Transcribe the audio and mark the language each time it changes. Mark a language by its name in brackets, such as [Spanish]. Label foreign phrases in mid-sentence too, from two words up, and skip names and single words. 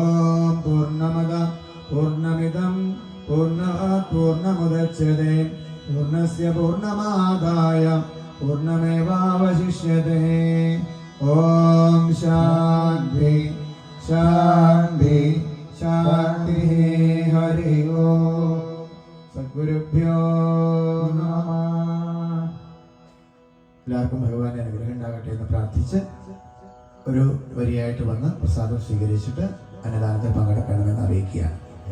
[Sanskrit] पूर्णमदः पूर्णमिदं पूर्णात् पूर्णमुदच्यते पूर्णस्य पूर्णमादाय पूर्णमेवावशिष्यते ॐ शान्ति शान्ति शान्ति हरि ओम सद्गुरुभ्यो नमः [Malayalam] എല്ലാവർക്കും ഭഗവാന്റെ അനുഗ്രഹം ഉണ്ടാകട്ടെ എന്ന് പ്രാർത്ഥിച്ച് ഒരു വരിയായിട്ട് വന്ന് പ്രസാദം സ്വീകരിച്ചിട്ട് അന്നദാനത്തിൽ പങ്കെടുക്കണമെന്ന് അറിയിക്കുകയാണ്.